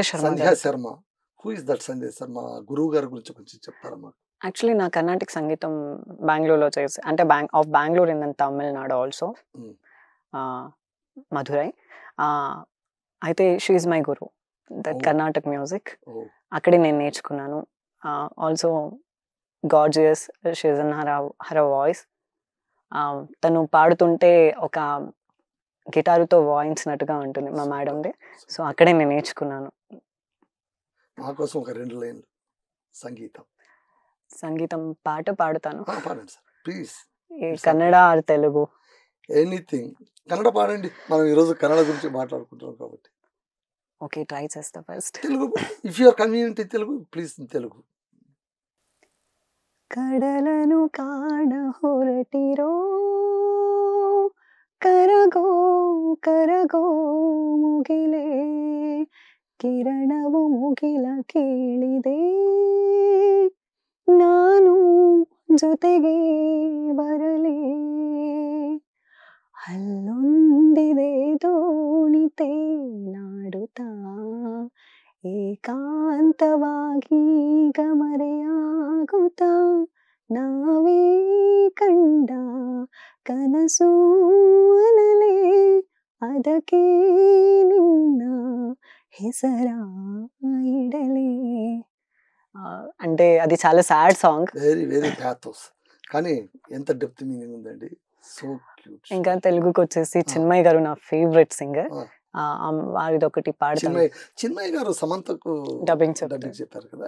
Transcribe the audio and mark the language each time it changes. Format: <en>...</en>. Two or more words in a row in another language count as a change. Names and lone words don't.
<te>శర్మ,</te> <en>who is that</en> <te>సంధ్యా శర్మ? గురువు గారి గురించి కొంచెం చెప్తారా మాకు? యాక్చువల్లీ నా కర్ణాటక సంగీతం బెంగళూరులో చేసి, అంటే</te> <en>of Bengaluru in Tamil Nadu also,</en> <te>మధురై. అయితే</te> <en>she is my guru, that Karnataka music</en> <te>అక్కడే నేను నేర్చుకున్నాను.</te> <en>also gorgeous, she is in her voice.</en> <te>తను పాడుతుంటే ఒక గిటారుతో వాయించినట్టుగా ఉంటుంది మా మేడంది. సో అక్కడే నేను నేర్చుకున్నాను. మా కోసం ఒక 2 లైన్లు సంగీతం పాట పాడుతాను. పాడండి సార్ ప్లీజ్. కన్నడ ఆర్ తెలుగు? ఎనీథింగ్, కన్నడ పాడండి. మనం ఈరోజు కన్నడ గురించి మాట్లాడుకుంటున్నాం కాబట్టి. ఓకే, ట్రై చేస్తా. ఫస్ట్</te> <en>Telugu, if you are convenient in Telugu please Telugu.</en> <kn>ಕಡಲನು ಕಾಡ ಹೊರಟಿರೋ ಕರಗೋ ಕರಗೋ ಮುಗಿಲೇ, ಕಿರಣವು ಮುಗಿಲ ಕೇಳಿದೆ, ನಾನು ಜೊತೆಗೆ ಬರಲೇ, ಅಲ್ಲೊಂದಿದೆ ದೋಣಿ ತೇಲಾಡುತ್ತಾ, ಏಕಾಂತವಾಗಿ ಗಮರೆಯಾಗುತ್ತಾ, ನಾವೇ ಕಂಡ ಕನಸು ಅನಲೇ, ಅದಕ್ಕೆ ನಿನ್ನ ಹೆಸರ ಇಡಲೇ.</kn> <te>అంటే అది చాలా</te> <en>sad song, very very pathos,</en> <te>కానీ ఎంత</te> <en>depth meaning</en> <te>ఉందండి.</te> <en>so cute.</en> <te>ఇంకా తెలుగుకి వచ్చేసి చిన్మయ్య గారు నా</te> <en>favourite singer,</en> <te>వారిది ఒకటి పాడతాను. చిన్మయ్య గారు సమంతకు డబ్బింగ్ చెప్పారు కదా.</te>